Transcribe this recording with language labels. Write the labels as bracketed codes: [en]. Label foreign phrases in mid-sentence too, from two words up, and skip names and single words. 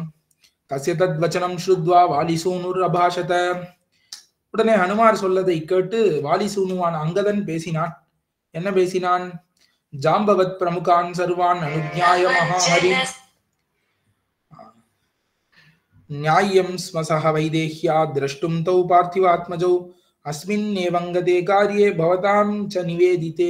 [sa] तस्य तत् वचनं श्रुत्वा वालिसूनुर् अभाषत. [ta] உடனே ஹனுமார் சொல்லதை கேட்டு வாலிசூனுவான் அங்கதன் பேசினான். என்ன பேசினான்? [sa] जाम्बवत् प्रमुखान् सर्वान् अनुज्ञाय महाहरि न्याय्यं स्म सह वैदेह्या द्रष्टुं तौ पार्थिवात्मजौ अस्मिन्नेवङ्गते कार्ये भवतां च निवेदिते.